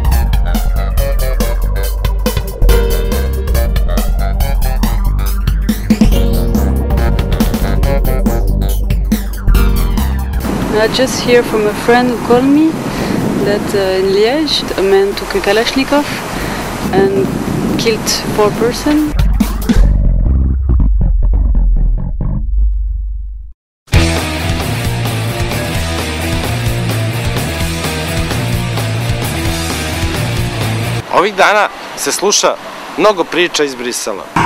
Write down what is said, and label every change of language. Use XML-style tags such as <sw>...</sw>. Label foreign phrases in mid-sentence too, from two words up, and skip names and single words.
<en>I just hear from a friend who called me that in Liège a man took a Kalashnikov and killed 4 persons.</en> <sr>Ovih dana se sluša mnogo priča iz Brisela.</sr>